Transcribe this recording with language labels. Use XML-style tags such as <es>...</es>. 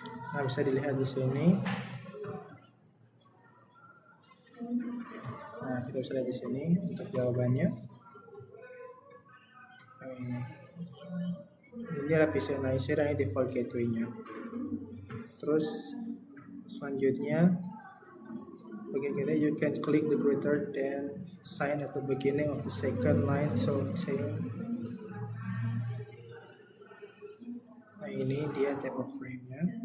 <id>Nah, bisa dilihat di sini. Nah, kita bisa lihat di sini untuk jawabannya. Nah, ini adalah PCNIC dan ini default gateway-nya. Terus selanjutnya begini,</id> <en>you can click the greater than sign at the beginning of the second line.</en> <id>So nah, ini dia</id> <en>type of frame-</en> <id>nya.</id>